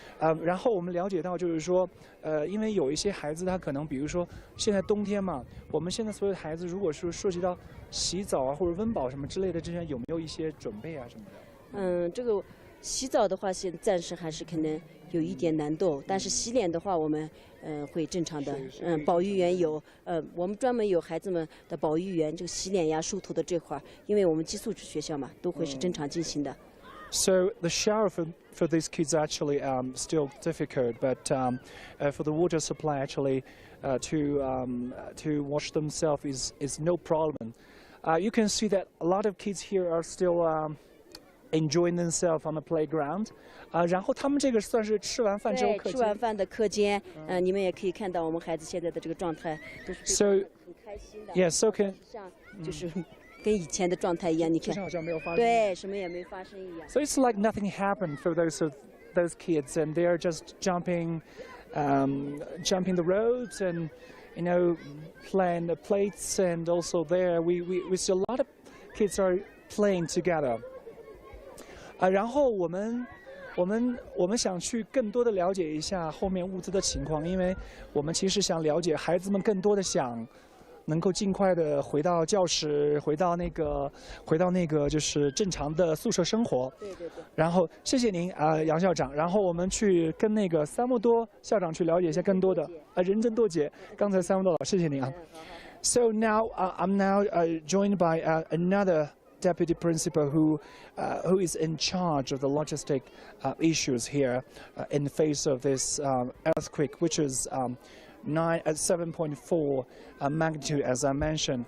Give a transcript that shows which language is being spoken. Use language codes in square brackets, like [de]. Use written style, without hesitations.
[zh] 然后我们了解到，就是说，因为有一些孩子他可能，比如说现在冬天嘛，我们现在所有的孩子，如果说涉及到洗澡啊或者温饱什么之类的，这些有没有一些准备啊什么的？这个洗澡的话，暂时还是可能有一点难度，但是洗脸的话，我们会正常的。保育员有，我们专门有孩子们的保育员，这个洗脸呀、梳头的这块，因为我们寄宿制学校嘛，都会是正常进行的。 [en] So the shower for these kids actually still difficult, but for the water supply actually to wash themselves is no problem. You can see that a lot of kids here are still enjoying themselves on the playground. [zh] 然后他们这个算是吃完饭之后课间。吃完饭的课间，你们也可以看到我们孩子现在的这个状态都是很开心的。 [en] Yeah, so can [zh] 像就是跟以前的状态一样，你看，好像没有发生。对，什么也没发生一样。 [en] So it's like nothing happened for those kids, and they are just jumping the roads and playing the plates, and also there we see a lot of kids are playing together. [zh] 然后我们想去更多的了解一下后面物资的情况，因为我们其实想了解孩子们更多的想能够尽快的回到教室，回到那个就是正常的宿舍生活。对。然后谢谢您杨校长，然后我们去跟那个三木多校长去了解一下更多的人争夺节。刚才三木多老师，谢谢您啊。 [en] So now I'm now joined by another deputy principal who is in charge of the logistic issues here in the face of this earthquake, which is 7.4 magnitude, as I mentioned.